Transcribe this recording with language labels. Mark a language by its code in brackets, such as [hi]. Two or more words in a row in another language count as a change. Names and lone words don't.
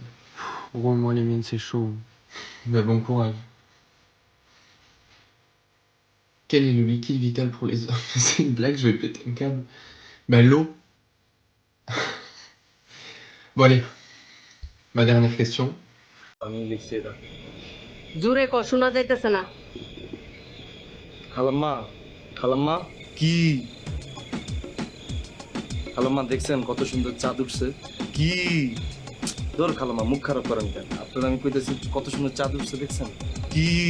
[fr] Gros, moi, les miennes, c'est chaud. bah, bon courage. Quel est le liquide vital pour les hommes? C'est une blague, je vais péter un câble. Bah l'eau. Bon allez, ma dernière question. [bn] জোরে ক শোনা যাইতেছে না খালাম্মা খালাম্মা কি খালাম্মা দেখছেন কত সুন্দর চাঁদ উঠছে কি ধর খালাম্মা মুখ খারাপ করেন কেন আপনার আমি কইতেছি কত সুন্দর চাঁদ উঠছে দেখছেন কি